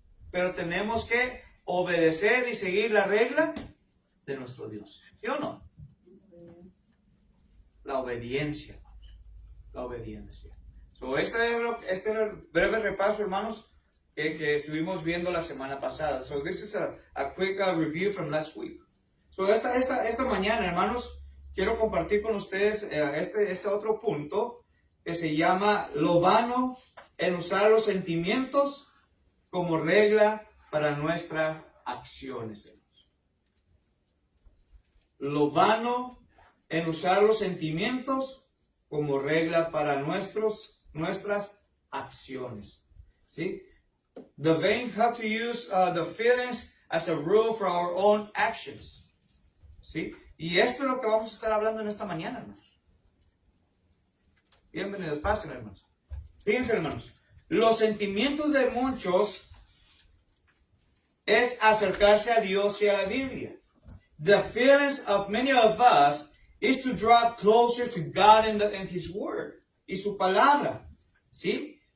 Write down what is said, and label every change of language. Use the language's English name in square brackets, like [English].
[Spanish] Pero tenemos que obedecer y seguir la regla de nuestro Dios. ¿Sí o no? La obediencia. La obediencia. So, este era el breve repaso, hermanos, que estuvimos viendo la semana pasada. [English] So, this is a quick review from last week. [Spanish] So, esta mañana, hermanos, quiero compartir con ustedes este otro punto que se llama lo vano en usar los sentimientos como regla para nuestras acciones, hermanos. Lo vano en usar los sentimientos como regla para nuestras acciones. ¿Sí? [English] The vain have to use the feelings as a rule for our own actions. [Spanish] ¿Sí? Y esto es lo que vamos a estar hablando en esta mañana, hermanos. Bienvenidos, pasen, hermanos. Fíjense, hermanos. Los sentimientos de muchos es acercarse a Dios y a la Biblia. [English] The feelings of many of us is to draw closer to God in His Word [Spanish] y su palabra, ¿sí?